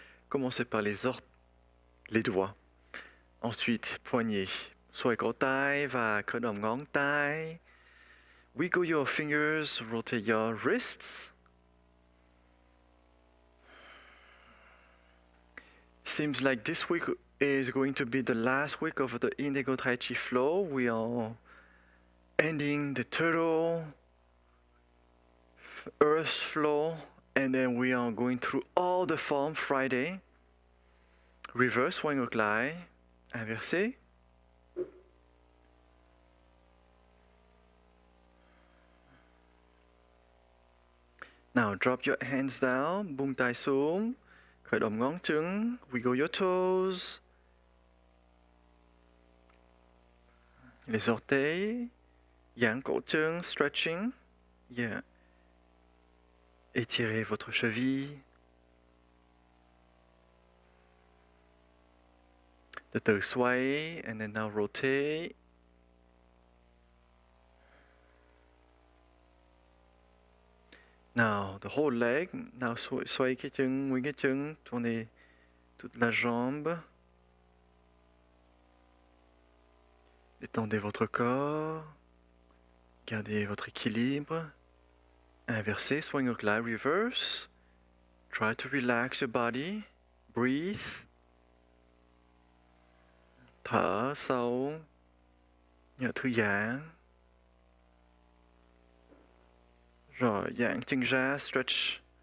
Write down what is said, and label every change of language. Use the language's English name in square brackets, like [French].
[French] Commencer par les doigts. Ensuite, poignets. [Vietnamese] Xoay cổ tay và khởi động ngón tay. [English] Wiggle your fingers, rotate your wrists. Seems like this week is going to be the last week of the Indigo Taichi flow. We are ending the turtle, earth flow, and then we are going through all the form Friday. Reverse swing [Vietnamese] ngược lại, [French] inversé. [English] Now drop your hands down, [Vietnamese] buông tay xuống, khởi động ngón chân, [English] wiggle your toes. [French] Les orteils, [Vietnamese] giãn cổ chân, [English] stretching. Yeah. [French] Étirez votre cheville. [Vietnamese] Từ từ xoay, [English] and then now rotate. Now, the whole leg. Now, [Vietnamese] xoay cái chân, nguyên cái chân, [French] tournez toute la jambe. Détendez votre corps. Gardez votre équilibre. Inversez, [English] swing [Vietnamese] ngược lại, [English] reverse. Try to relax your body. Breathe. [Vietnamese] Thở sâu. Nhớ thư giãn. Rồi, giãn chân ra, stretch.